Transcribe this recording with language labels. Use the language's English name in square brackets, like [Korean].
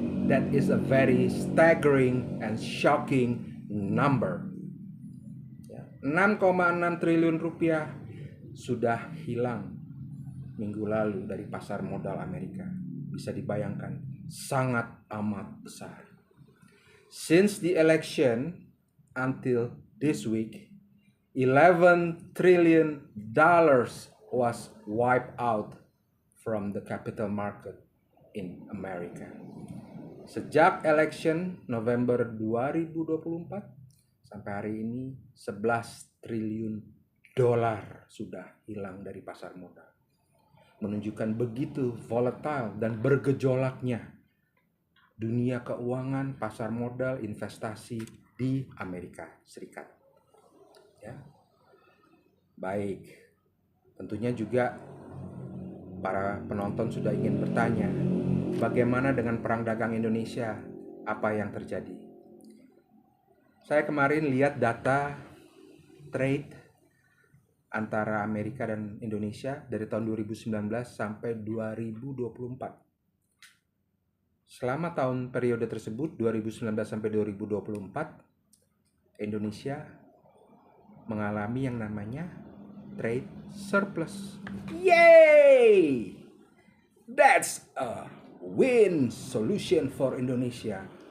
[English] That is a very staggering and shocking number. [Indonesian] 6,6 triliun rupiah sudah hilang minggu lalu dari pasar modal Amerika. Bisa dibayangkan, sangat amat besar. [English] Since the election until this week, $11 trillion was wiped out from the capital market in America. [Indonesian] Sejak election November 2024 sampai hari ini $11 triliun sudah hilang dari pasar modal. Menunjukkan begitu volatile dan bergejolaknya dunia keuangan, pasar modal, investasi di Amerika Serikat. Ya. Baik, tentunya juga para penonton sudah ingin bertanya, bagaimana dengan perang dagang Indonesia? Apa yang terjadi? Saya kemarin lihat data trade antara Amerika dan Indonesia dari tahun 2019 sampai 2024. Selama tahun periode tersebut, 2019 sampai 2024, Indonesia mengalami yang namanya trade surplus. Yay! [English] That's a win solution for Indonesia.